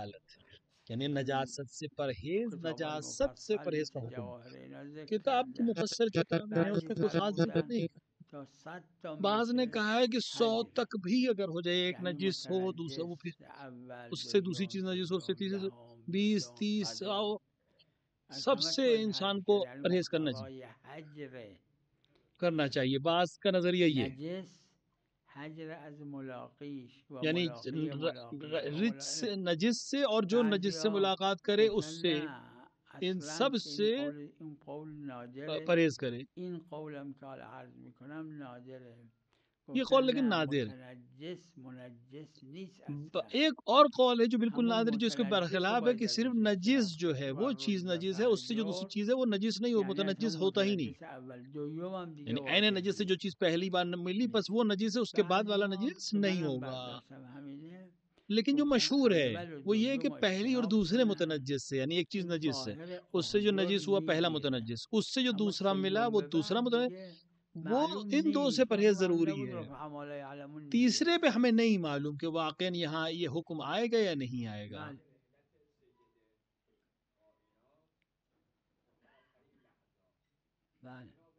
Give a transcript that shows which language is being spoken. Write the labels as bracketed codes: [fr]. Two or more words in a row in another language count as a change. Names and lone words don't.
[ur] دلالت ہے. یعنی نجاست سے پرہیز، [fa] کتابای [ur] نجاست سے [fa] مفصل [ur] پرہیز کا [fa] مثل [ur] حکم. [fa] جواهر اینا ذکر [ur] کتاب کے [fa] کرده. [ur] مفسر کتاب ہیں اس [fa] بعضی [ur] میں کوئی خاص ذکر [fa] فرمودن [ur] نہیں. [fa] تا 100 تا [ur] بعض نے [fa] میشه [ur] کہا ہے کہ 100 [fa] حجره، [ur] تک بھی اگر ہو جائے، ایک [fa] یعنی [ur] نجس ہو دوسرا وہ پھر [fa] متنجس اول، [ur] اس سے دوسری [fa] دوم، [ur] چیز نجس ہو، اس سے [fa] سوم، [ur] تیسری، [fa] دهم، [ur] 20 [fa] بیستم، [ur] 30 [fa] صدم، از [ur] سب [fa] همش [ur] سے [fa] باید [ur] انسان [fa] حذف [ur] کو [fa] کرد. یعنی [ur] پرہیز کرنا چاہیے، [fa] مقتضای حجره. [ur] کرنا چاہیے. بعض کا نظریہ یہ ہے، [fa] نجس حجر از ملاقیش و [ur] یعنی [fa] ملاقی ملاقیه و [ur] رجس سے، [fa] ملاقی. [ur] نجس سے، اور جو [fa] بعضی [ur] نجس سے [fa] ها [ur] ملاقات کرے اس [fa] گفتن [ur] سے، [fa] نه [ur] ان [fa] اصلا [ur] سب [fa] که [ur] سے [fa] این قول نادره. [ur] پرہیز کرے. [fa] این قولم که حالا عرض میکنم نادره. [ur] یہ [fa] گفتن [ur] قول لیکن [fa] نه [ur] نادر ہے. [fa] متنجس منجس نیست اصلا، [ur] ایک اور قول ہے جو بالکل [fa] همون [ur] نادر، جو اس کے [fa] متنجس رو [ur] برخلاف ہے، [fa] باید [ur] کہ صرف [fa] ازش [ur] نجس [fa] اجتناب [ur] جو [fa] کرد. [ur] ہے [fa] و [ur] وہ چیز [fa] رجز [ur] نجس ہے، اس سے جو دوسری [fa] فهجر [ur] چیز ہے وہ نجس نہیں، وہ [fa] یعنی از [ur] متنجس [fa] همون [ur] ہوتا ہی نہیں. [fa] متنجس اول، دوم هم دیگه [ur] یعنی عین [fa] وارد [ur] نجس سے جو [fa] نیست. [ur] چیز پہلی بار ملی بس [fa] نیست. [ur] وہ نجس ہے، اس کے بعد [fa] بعضی [ur] والا [fa] ها [ur] نجس [fa] که [ur] نہیں [fa] منم [ur] ہوگا. [fa] برداشتم همینه، [ur] لیکن جو [fa] گفتن [ur] مشہور ہے [fa] اول و [ur] وہ یہ ہے کہ [fa] دوم رو [ur] پہلی اور [fa] اجتناب [ur] دوسرے [fa] کنن. [ur] متنجس سے، یعنی ایک چیز [fa] این [ur] نجس ہے، [fa] ظاهر [ur] اس سے جو [fa] احجر [ur] نجس ہوا پہلا [fa] میگیره. [ur] متنجس، اس سے جو [fa] اما [ur] دوسرا ملا [fa] سیوم [ur] وہ [fa] به [ur] دوسرا [fa] بعد [ur] متنجس. [fa] دیگه [ur] وہ [fa] معلوم [ur] ان دو سے [fa] نیست. [ur] پرہیز [fa] امروز هم [ur] ضروری [fa] نبود [ur] ہے. [ar] رفع مالا یعلمون [fa] نیست. [ur] تیسرے پہ ہمیں نہیں معلوم کہ واقعا یہاں یہ حکم آئے گا یا نہیں آئے گا. [fa] بله بله.